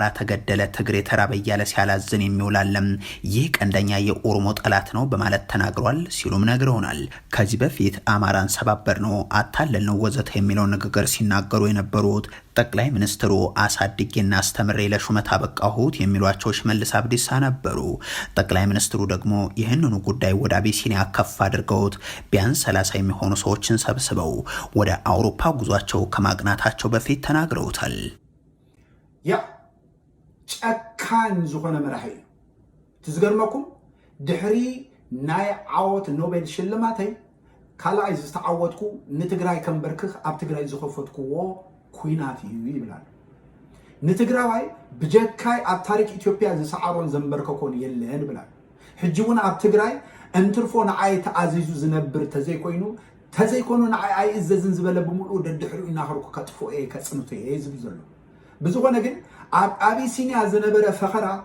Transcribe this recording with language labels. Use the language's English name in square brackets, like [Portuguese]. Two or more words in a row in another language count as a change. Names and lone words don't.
[Amharic] ተገደለ ትግሬ ተራበ እያለ ሲያላዝን የሚውላለም ይህ ቀንደኛ የኦሮሞ ጠላት ነው በማለት ተናግሯል ሲሉም ነግረውናል። ከዚህ በፊት አማራን ሰባበር ነው አታለል ነው ወዘተ የሚለውን ንግግር ሲናገሩ የነበሩት ጠቅላይ ሚኒስትሩ አሳድጌና አስተምሬ ለሹመት አበቃሁት የሚሏቸው ሽመልስ አብዲሳ ነበሩ። ጠቅላይ ሚኒስትሩ ደግሞ ይህንኑ ጉዳይ ወደ አቢሲኒያ ከፍ አድርገውት ቢያንስ 30 የሚሆኑ ሰዎችን ሰብስበው ወደ አውሮፓ ጉዟቸው ከማቅናታቸው በፊት ተናግረውታል። [Tigrinya] ያ ጨካን ዝኾነ መራሒ ትዝገርመኩም ድሕሪ ናይ ዓወት ኖቤል ሽልማተይ ካልኣይ ዝተዓወትኩ ንትግራይ ከንበርክኽ ኣብ ትግራይ ዝኸፈትኩዎ ኩናት እዩ ይብላል። ንትግራዋይ ብጀካይ ኣብ ታሪክ ኢትዮጵያ ዝሰዓሮን ዘንበርከኮን የለን ብላል። ሕጂ እውን ኣብ ትግራይ እንትርፎ ንዓይ ተኣዚዙ ዝነብር ተዘይኮኑ ንዓይ ኣይእዘዝን ዝበለ ብምሉእ ደድሕሪኡ እናኸርኩ ከጥፎ እየ ከፅንቶ እየ ዝብል ዘሎ። ብዝኾነ ግን ኣብ አቢሲኒያ ዝነበረ ፈኸራ